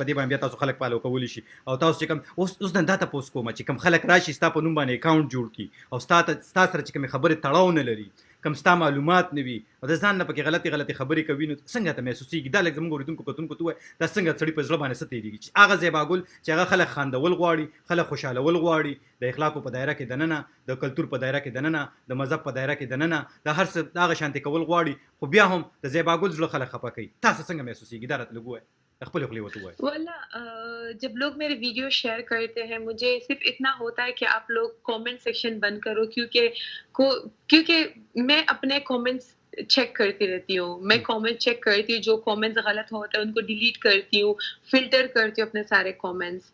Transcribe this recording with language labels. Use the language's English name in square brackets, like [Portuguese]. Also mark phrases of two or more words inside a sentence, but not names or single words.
[Pashto] دې باندې بیا تاسو خلک فالو کولی شي او تاسو چې کوم اوس نن دا تاسو کوم چې کوم خلک راشي ستا په نوم باندې اکاونټ جوړ کی او ستا سره چې کوم خبره تړاو نه لري کم ستا معلومات نه وي او د ځان نه پکې غلطي خبرې کوي نو څنګه ته محسوسېږي دا لږ زموږ اورېدونکو کتونکو ته وایي دا څنګه سړي په زړه باندې څه تېرېږي چې هغه زیبا ګل چې هغه خلک خاندول غواړي خلک خوشحالول غواړي د اخلاقو په دایره کې دننه د کلتور په دایره کې دننه د مذهب په دایره کې دننه د هر څه هغه شانتي کول غواړي خو بیا هم د زیبا ګل زړه خلک خفه کوي تاسو څنګه محسوسېږي دا راته لږ ووایه [Urdu] واللہ جب لوگ میرے ویڈیو شیئر کرتے ہیں مجھے صرف اتنا ہوتا ہے کہ آپ لوگ کامنٹ سیکشن بند کرو کیونکہ میں اپنے کامنٹس چیک کرتی رہتی ہوں, میں کامنٹ چیک کرتی ہوں, جو کامنٹس غلط ہوتا ہے ان کو ڈیلیٹ کرتی ہوں, فلٹر کرتی ہوں اپنے سارے کامنٹس.